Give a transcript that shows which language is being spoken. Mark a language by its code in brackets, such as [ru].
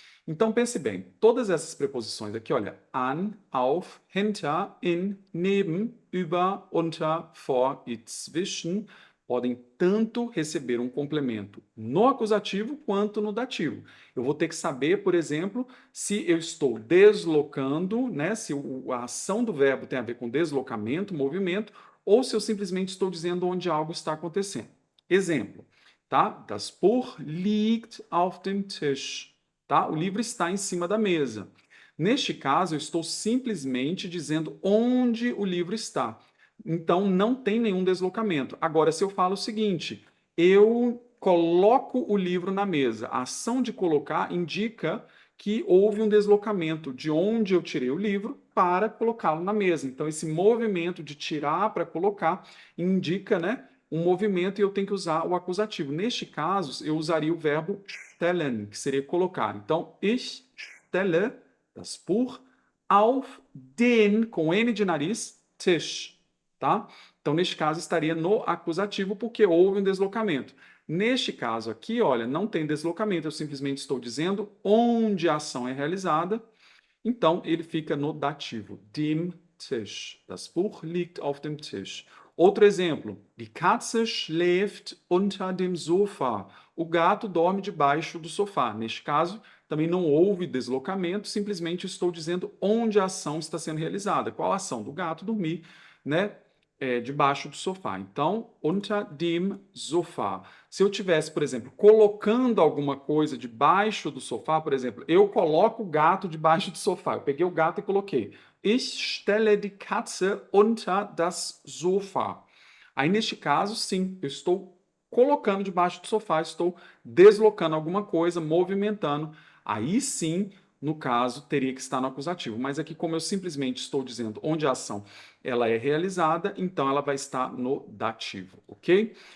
[pt] Então pense bem, todas essas preposições aqui, olha, an, auf, hinter, in, neben, über, unter, vor e zwischen, podem tanto receber um complemento no acusativo quanto no dativo. Eu vou ter que saber, por exemplo, se eu estou deslocando, né, se a ação do verbo tem a ver com deslocamento, movimento, ou se eu simplesmente estou dizendo onde algo está acontecendo. Exemplo, tá? [de] Das Buch liegt auf dem Tisch. [pt] Tá? O livro está em cima da mesa. Neste caso, eu estou simplesmente dizendo onde o livro está. Então, não tem nenhum deslocamento. Agora, se eu falo o seguinte, eu coloco o livro na mesa, a ação de colocar indica que houve um deslocamento de onde eu tirei o livro para colocá-lo na mesa. Então, esse movimento de tirar para colocar indica, né, um movimento e eu tenho que usar o acusativo. Neste caso, eu usaria o verbo stellen, que seria colocar. [de] Então, ich stelle das Buch auf den, [pt] com N de nariz, [de] Tisch. [pt] Tá? Então, neste caso, estaria no acusativo porque houve um deslocamento. Neste caso aqui, olha, não tem deslocamento, eu simplesmente estou dizendo onde a ação é realizada, então ele fica no dativo, [de] dem Tisch. Das Buch liegt auf dem Tisch. [pt] Outro exemplo, [de] die Katze schläft unter dem Sofa. [pt] O gato dorme debaixo do sofá. Neste caso, também não houve deslocamento, simplesmente estou dizendo onde a ação está sendo realizada. Qual a ação do gato dormir, né? debaixo do sofá. Então, [de] unter dem Sofa. [pt] Se eu tivesse, por exemplo, colocando alguma coisa debaixo do sofá, por exemplo, eu coloco o gato debaixo do sofá. Eu peguei o gato e coloquei. [de] Ich stelle die Katze unter das Sofa. [pt] Aí, neste caso, sim, eu estou colocando debaixo do sofá, estou deslocando alguma coisa, movimentando. Aí sim, no caso, teria que estar no acusativo. Mas aqui, como eu simplesmente estou dizendo onde a ação ela é realizada, então ela vai estar no dativo, ok?